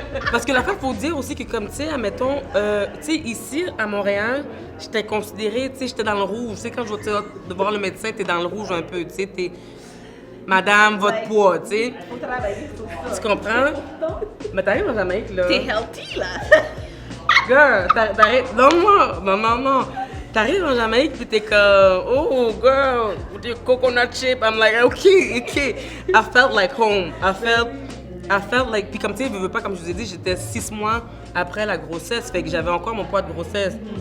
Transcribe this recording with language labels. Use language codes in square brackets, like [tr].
[fr] Parce que l'affaire, faut dire aussi que comme, tu sais, admettons, tu sais, ici, à Montréal, j'étais considérée, tu sais, j'étais dans le rouge. Tu sais, quand je vais de voir le médecin, t'es dans le rouge un peu, tu sais, t'es... Madame, votre poids, tu sais. Faut travailler sur ça. Tu comprends? Mais t'arrives en Jamaïque, là. T'es healthy, là. Girl, t'arrives... Non. T'arrives en Jamaïque, puis t'es comme... [en] Oh, girl, with your coconut chip. I'm like, okay. I felt like home. I felt like... [fr] Puis comme tu sais, je veux pas, comme je vous ai dit, j'étais 6 mois après la grossesse. Fait que j'avais encore mon poids de grossesse.